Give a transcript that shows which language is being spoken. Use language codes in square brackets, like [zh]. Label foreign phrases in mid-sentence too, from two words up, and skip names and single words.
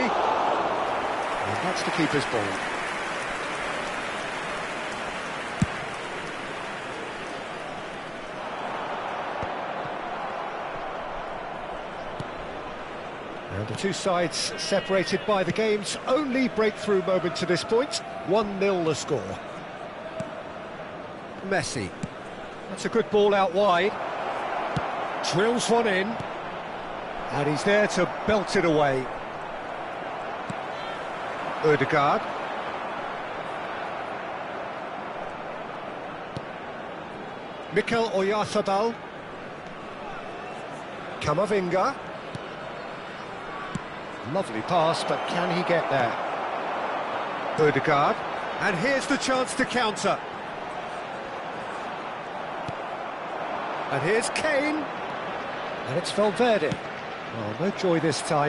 [en] And that's the keeper's ball. And the two sides separated by the game's only breakthrough moment to this point. 1-0 the score. Messi. That's a good ball out wide. Drills one in. And he's there to belt it away. Ødegaard. Mikel Oyarzabal. Camavinga. Lovely pass, but can he get there? Ødegaard. And here's the chance to counter. And here's Kane. And it's Valverde. Oh, no joy this time.